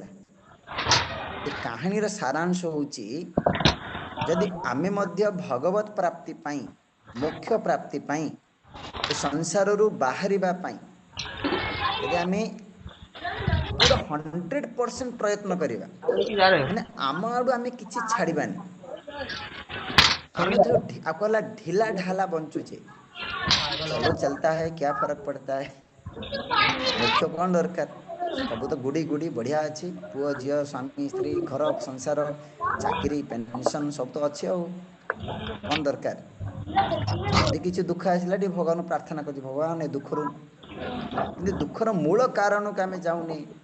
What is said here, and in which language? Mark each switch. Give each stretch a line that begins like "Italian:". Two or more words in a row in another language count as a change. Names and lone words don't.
Odia: ଏ କାହାଣୀର ସାରାଂଶ ହେଉଛି, ଯଦି ଆମେ ମଧ୍ୟ ଭଗବତ ପ୍ରାପ୍ତି ପାଇଁ, ମୋକ୍ଷ ପ୍ରାପ୍ତି ପାଇଁ, ଏ ସଂସାରରୁ ବାହାରିବା ପାଇଁ ଯଦି ଆମେ ପୁରା 100% ପ୍ରୟତ୍ନ କରିବା, ମାନେ ଆମ ଆଡ଼ୁ ଆମେ କିଛି ଛାଡ଼ିବାନି। ଆମେ ଧର କହିଲା ଢିଲା ଢାଲା ବଞ୍ଚୁଛେ,
Hindi: चलो चलता है क्या फर्क पड़ता है,
Odia: ମୋକ୍ଷ କ'ଣ ଦରକାର? ସବୁ ତ ଗୁଡ଼ି ଗୁଡ଼ି ବଢ଼ିଆ ଅଛି, ପୁଅ ଝିଅ ସ୍ୱାମୀ ସ୍ତ୍ରୀ, ଘର ସଂସାର, ଚାକିରି, ପେନସନ୍ ସବୁ ତ ଅଛି, ଆଉ କ'ଣ ଦରକାର? ଯଦି କିଛି ଦୁଃଖ ଆସିଲା ଟିକେ ଭଗବାନଙ୍କୁ ପ୍ରାର୍ଥନା କରୁଛି, ଭଗବାନ ଏ ଦୁଃଖରୁ, କିନ୍ତୁ ଦୁଃଖର ମୂଳ କାରଣକୁ ଆମେ ଯାଉନି।